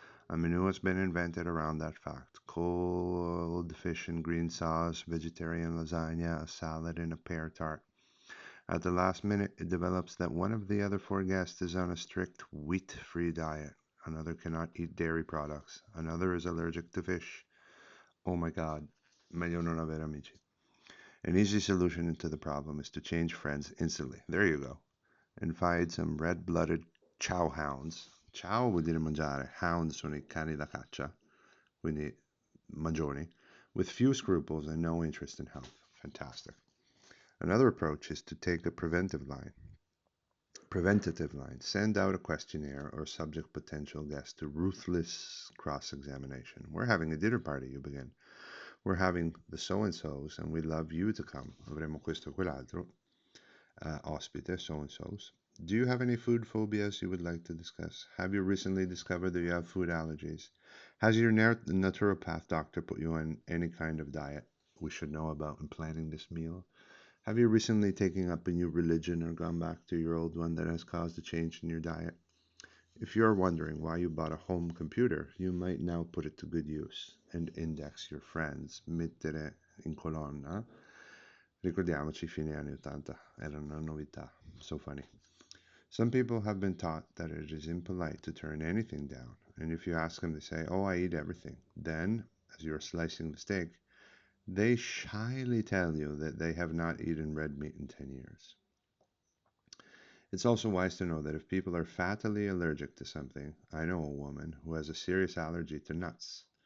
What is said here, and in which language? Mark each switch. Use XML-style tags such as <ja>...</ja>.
<en>A menu has been invented around that fact. Cold fish and green sauce, vegetarian lasagna, a salad, and a pear tart. At the last minute, it develops that one of the other 4 guests is on a strict wheat-free diet. Another cannot eat dairy products. Another is allergic to fish. Oh my God,</en> <it>meglio non avere amici.</it> <en>An easy solution to the problem is to change friends instantly. There you go. And find some red-blooded chow hounds.</en> <it>Chow vuol dire mangiare.</it> <en>Hounds</en> <it>sono I cani da caccia, quindi mangioni,</it> <en>with few scruples and no interest in health. Fantastic. Another approach is to take a preventative line. Send out a questionnaire or subject potential guest to ruthless cross-examination. We're having a dinner party, you begin. We're having the so-and-sos, and we'd love you to come.</en> <it>Avremo questo o quell'altro. Ospite, so-and-sos.</it> <en>Do you have any food phobias you would like to discuss? Have you recently discovered that you have food allergies? Has your naturopath doctor put you on any kind of diet we should know about in planning this meal? Have you recently taken up a new religion or gone back to your old one that has caused a change in your diet? If you are wondering why you bought a home computer, you might now put it to good use and index your friends.</en> <it>Mettere in colonna. Ricordiamoci, fine anni 80, era una novità.</it> <en>So funny. Some people have been taught that it is impolite to turn anything down, and if you ask them, they say, "Oh, I eat everything." Then, as you are slicing the steak, they shyly tell you that they have not eaten red meat in 10 years. It's also wise to know that if people are fatally allergic to something, I know a woman who has a serious allergy to nuts.</en>